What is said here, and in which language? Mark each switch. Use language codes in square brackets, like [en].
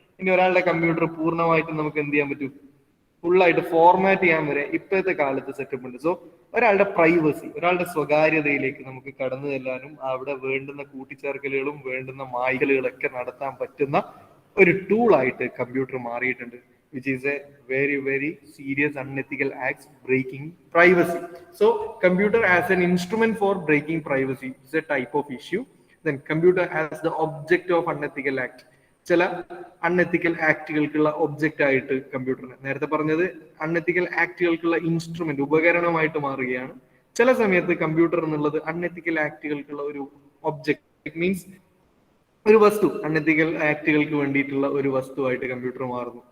[ml] ഇനി ഒരാളുടെ കമ്പ്യൂട്ടർ പൂർണ്ണമായിട്ടും നമുക്ക് എന്ത് ചെയ്യാൻ പറ്റും, ഫുള്ളായിട്ട് ഫോർമാറ്റ് ചെയ്യാൻ വരെ ഇപ്പോഴത്തെ കാലത്ത് സെറ്റപ്പ് ഉണ്ട്. സോ ഒരാളുടെ പ്രൈവസി, ഒരാളുടെ സ്വകാര്യതയിലേക്ക് നമുക്ക് കടന്നു ചെല്ലാനും അവിടെ വേണ്ടുന്ന കൂട്ടിച്ചേർക്കലുകളും വേണ്ടുന്ന മായ്കലുകളൊക്കെ നടത്താൻ പറ്റുന്ന ഒരു ടൂൾ ആയിട്ട് കമ്പ്യൂട്ടർ മാറിയിട്ടുണ്ട്. [en] which is a very very serious unethical acts breaking privacy. So computer as an instrument for breaking privacy is a type of issue. Then computer as the object of unethical act. [ml] ചില unethical ആക്ടുകൾക്കുള്ള object ആയിട്ട് കമ്പ്യൂട്ടറിന്, നേരത്തെ പറഞ്ഞത് unethical ആക്ടുകൾക്കുള്ള instrument, ഉപകരണമായിട്ട് മാറുകയാണ്. ചില സമയത്ത് computer എന്നുള്ളത് unethical ആക്ടുകൾക്കുള്ള ഒരു object. It means ഒരു വസ്തു, അൺഎത്തിക്കൽ ആക്ടുകൾക്ക് വേണ്ടിയിട്ടുള്ള ഒരു വസ്തുവായിട്ട് കമ്പ്യൂട്ടർ മാറുന്നു.